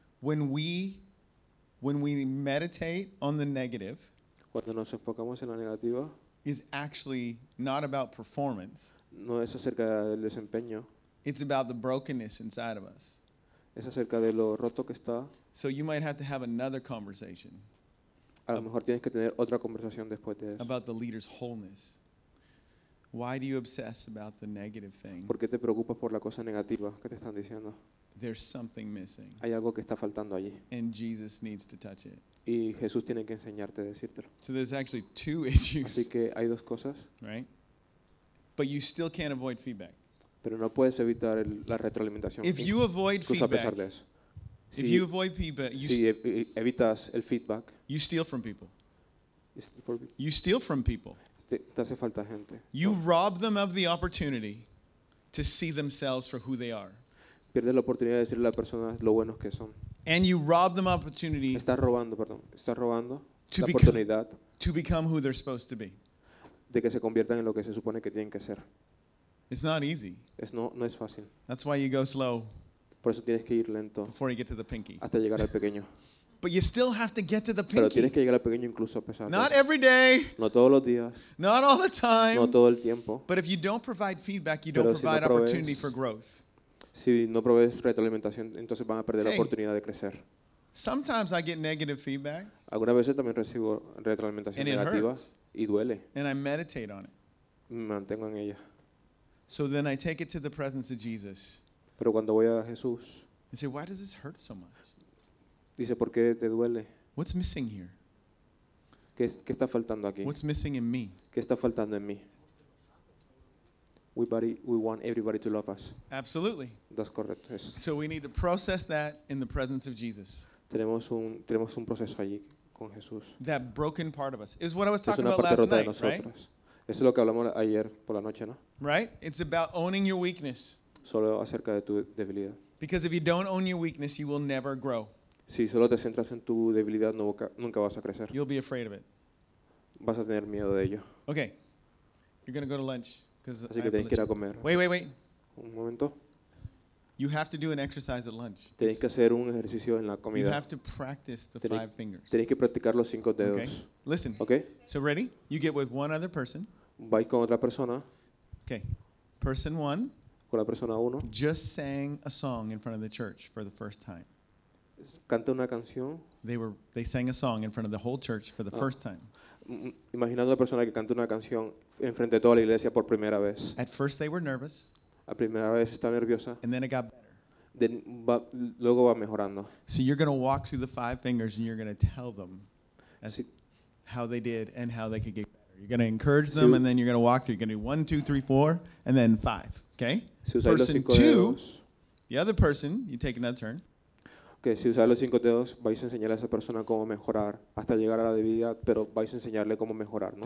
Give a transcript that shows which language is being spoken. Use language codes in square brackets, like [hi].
[en] when we meditate on the negative, [es] cuando nos enfocamos en la negativa, [en] is actually not about performance. [es] No es acerca del desempeño. [en] It's about the brokenness inside of us. [es] Es acerca de lo roto que está. [en] So you might have to have another conversation. [es] A lo mejor tienes que tener otra conversación después de eso. [en] About the leader's wholeness. Why do you obsess about the negative thing? [es] ¿Por qué te preocupas por la cosa negativa que te están diciendo? [en] There's something missing. [es] Hay algo que está faltando allí. [en] And Jesus needs to touch it. [es] Y Jesús tiene que enseñarte a decírtelo. [en] So there's actually two issues. [es] Así que hay dos cosas. [en] Right? But you still can't avoid feedback. [es] Pero no puedes evitar la retroalimentación. [en] If you avoid feedback, [es] a pesar de eso. [en] If you avoid feedback, [es] evitas el feedback. [en] You steal from people. You steal from people. [es] Te hace falta gente. [en] You rob them of the opportunity to see themselves for who they are. [es] Pierdes la oportunidad de decirle a las personas lo buenos que son. [en] And you rob them opportunity. [es] Estás robando la oportunidad. [en] To become who they're supposed to be. [es] De que se conviertan en lo que se supone que tienen que ser. [en] It's not easy. [es] No es fácil. [en] That's why you go slow. [es] Por eso tienes que ir lento. [en] Before you get to the pinky. [es] Hasta llegar al pequeño. [en] But you still have to get to the pinky. [es] Pero tienes que llegar al pequeño incluso a pesar. [en] Not every day. [es] No todos los días. [en] Not all the time. [es] No todo el tiempo. [en] But if you don't provide feedback, you don't provide opportunity for growth. [es] Si no provees retroalimentación, entonces van a perder la oportunidad de crecer. [en] Sometimes I get negative feedback. [es] Algunas veces también recibo retroalimentación negativa y duele. [en] And I meditate on it. [es] Me mantengo en ella. [en] So then I take it to the presence of Jesus. [es] Pero cuando voy a Jesús. [en] I say, why does this hurt so much? [es] Dice, ¿por qué te duele? [en] What's missing here? [es] ¿Qué está faltando aquí? [en] What's missing in me? [es] ¿Qué está faltando en mí? [en] We want everybody to love us. Absolutely. That's correct. Yes. So we need to process that in the presence of Jesus. [es] Tenemos un proceso allí con Jesús. [en] That broken part of us is what I was talking about last night, right? [es] Es una parte rota de nosotros. Eso es lo que hablamos ayer por la noche, ¿no? [en] Right? It's about owning your weakness. [es] Solo acerca de tu debilidad. [en] Because if you don't own your weakness, you will never grow. [es] Si solo te centras en tu debilidad, nunca vas a crecer. [en] You'll be afraid of it. [es] Vas a tener miedo de ello. [en] Okay. You're going to go to lunch. [es] Así que tienes que ir a comer. [en] Wait. [es] Un momento. [en] You have to do an exercise at lunch. [es] Tienes que hacer un ejercicio en la comida. [en] You have to practice the five fingers. [es] Tienes que practicar los cinco dedos. [en] Okay. Listen. Okay. So ready? You get with one other person. [es] Voy con otra persona. [en] Okay. Person one. [es] Con la persona uno. [en] Just sang a song in front of the church for the first time. [es] Canta una canción. [en] They sang a song in front of the whole church for the first time. [es] Imaginando a la persona que canta una canción en frente de toda la iglesia por primera vez. [en] At first they were nervous. [es] La primera vez está nerviosa. [en] And then it got better. [es] Luego va mejorando. [en] So you're going to walk through the five fingers and you're going to tell them how they did and how they could get better. You're going to encourage them and then you're going to walk through. You're going to do one, two, three, four, and then five. Okay? Person two, the other person, you take another turn. [es] Okay, si usas los cinco dedos, vais a enseñar a esa persona cómo mejorar hasta llegar a la debilidad, pero vais a enseñarle cómo mejorar, ¿no?